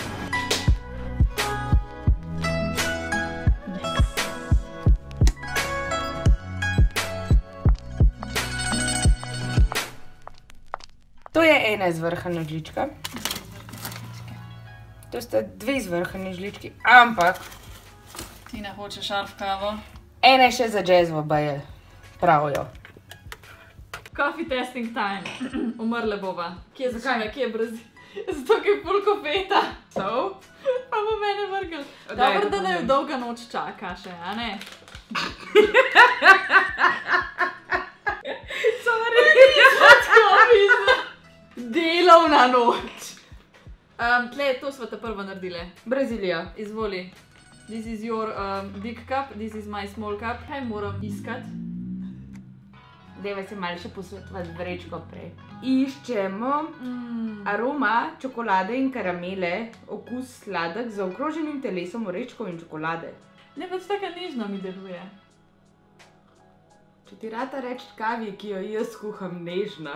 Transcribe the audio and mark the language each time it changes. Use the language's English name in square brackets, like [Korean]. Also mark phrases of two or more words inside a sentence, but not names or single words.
[Slovenian] To je ena izvrhana žlička. To sta 2 izvrhani žlički, ampak... Tina hoče šarf kavo. Ena je še za džezvo, baje. Pravijo. [English] Coffee testing time. [Slovenian] Umrle bova. Kje je Brazil? Zato, ki je ful kofeta. So? Pa bo mene vrgel. Dobro, da ne dolga noč čaka še, a ne? Sorry. Delovna noč. Tle, to sva ta prva naredile. Brazilija. Izvoli. [English] This is your big cup, this is my small cup. [Slovenian] Kaj moram iskat? Dejva se malo še posvetovati vrečko prej. Iščemo aroma čokolade in karamele, okus sladek z zaokroženim telesom orečkov in čokolade. Ne, pač taka nežna mi deluje. Če ti rata reči kavi, ki jo jaz kuham, nežna.